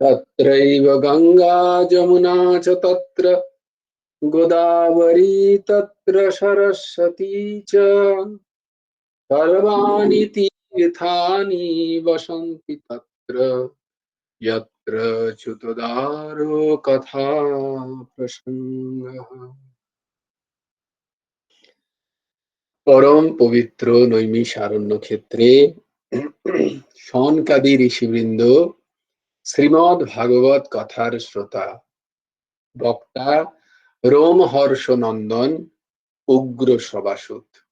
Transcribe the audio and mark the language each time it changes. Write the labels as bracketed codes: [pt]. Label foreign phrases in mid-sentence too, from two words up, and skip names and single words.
[sa] तत्रैव गङ्गा जमुना च तत्र गोदावरी तत्र सरस्वती च सर्वाणि तीर्थानि वसन्ति तत्र यत्र च्युतदारो कथा प्रसङ्गः। [bn] পরম পবিত্র নৈমিষারণ্য ক্ষেত্রে শনকাদি ঋষিবৃন্দ শ্রীমদ ভাগবত কথার শ্রোতা বক্তা রোমহর্ষ নন্দন উগ্র সবাসুত